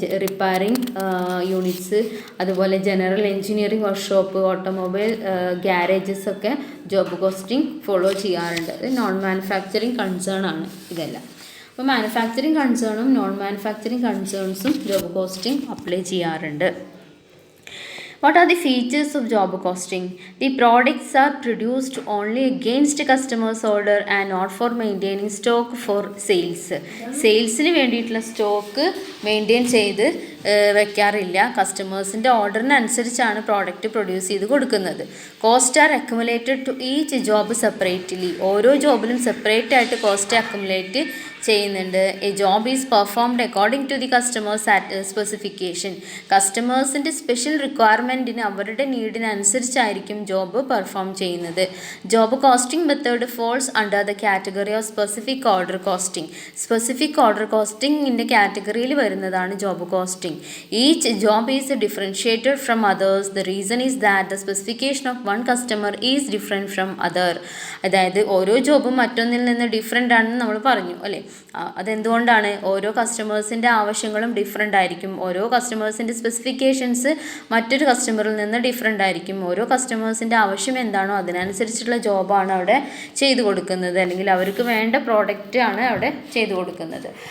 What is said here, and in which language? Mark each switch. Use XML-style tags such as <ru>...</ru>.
<ml>Repairing units, അതുപോലെ general engineering workshop, automobile garages ഒക്കെ job costing follow ചെയ്യാറുണ്ട്. ഇത് നോൺ മാനുഫാക്ചറിങ് കൺസേൺ ആണ് ഇതെല്ലാം. അപ്പോൾ manufacturing കൺസേണും non manufacturing കൺസേൺസും job costing apply ചെയ്യാറുണ്ട്.</ml> <en>What are the features of job costing? The products are produced only against customers' order and not for maintaining stock for sales.</en> <ml>സെയിൽസിന് വേണ്ടിയിട്ടുള്ള stock maintain ചെയ്ത് വെക്കാറില്ല. കസ്റ്റമേഴ്സിൻ്റെ ഓർഡറിനനുസരിച്ചാണ് product produce ചെയ്ത് കൊടുക്കുന്നത്.</ml> <en>Cost are accumulated to each job separately.</en> <ml>ഓരോ ജോബിലും separate ആയിട്ട് cost accumulate ചെയ്യുന്നുണ്ട്.</ml> <en>A job is performed according to the customer's specification.</en> <ml>കസ്റ്റമേഴ്സിൻ്റെ special റിക്വയർമെൻറ്റിന് അവരുടെ നീഡിനനുസരിച്ചായിരിക്കും job perform ചെയ്യുന്നത്.</ml> <en>Job costing method falls under the category of specific order costing.</en> <ml>Specific order കോസ്റ്റിംഗിൻ്റെ കാറ്റഗറിയിൽ വരുന്നതാണ് job costing.</ml> <en>Each job is differentiated from others. The reason is that the specification of one customer is different from other.</en> <ml>അതായത് ഓരോ ജോബും മറ്റൊന്നിൽ നിന്ന് different ആണെന്ന് നമ്മൾ പറഞ്ഞു അല്ലേ. അതെന്തുകൊണ്ടാണ്? ഓരോ കസ്റ്റമേഴ്സിൻ്റെ ആവശ്യങ്ങളും ഡിഫറെൻ്റ് ആയിരിക്കും. ഓരോ കസ്റ്റമേഴ്സിൻ്റെ സ്പെസിഫിക്കേഷൻസ് മറ്റൊരു കസ്റ്റമറിൽ നിന്ന് ഡിഫറെൻ്റ് ആയിരിക്കും. ഓരോ കസ്റ്റമേഴ്സിൻ്റെ ആവശ്യം എന്താണോ അതിനനുസരിച്ചിട്ടുള്ള ജോബാണ് അവിടെ ചെയ്തു കൊടുക്കുന്നത്, അല്ലെങ്കിൽ അവർക്ക് വേണ്ട പ്രോഡക്റ്റ് ആണ് അവിടെ ചെയ്തു കൊടുക്കുന്നത്.</ml>